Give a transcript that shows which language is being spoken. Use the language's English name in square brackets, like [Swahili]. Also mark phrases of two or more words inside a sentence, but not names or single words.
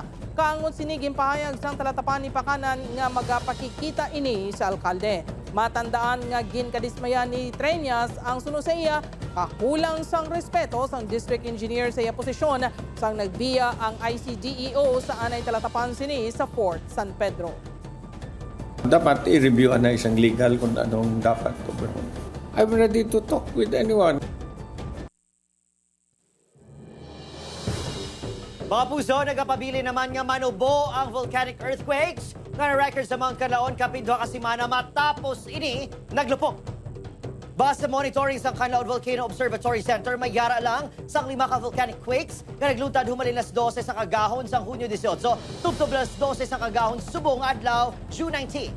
[Hiligaynon] Kaangon siniging pahayag sang talatapan ni Pacanan nga magapakikita ini sa alkalde. Matandaan nga ginkadismayan ni Treñas ang suno sa iya, kakulang sang respeto sang district engineer sa iya posisyon sang nagbiya ang ICDEO sa anay talatapan sini sa Fort San Pedro. [Filipino] Dapat i-review na isang legal kung anong dapat ko. [English] I'm ready to talk with anyone. [Hiligaynon] Kapuso, nagapabili naman nga manubo ang [English] volcanic earthquakes [Hiligaynon] nga na-record sa Mount Kanlaon kapin duha ka semana matapos ini naglupok. Basta monitoring sa Kanlaon Volcano Observatory Center, may yara lang sa 5 ka [English] volcanic quakes [Hiligaynon] nga nagluntad humalin las 12 sa kagahon sa Hunyo 18, tubtob las 12 sa kagahon subong adlaw June 19.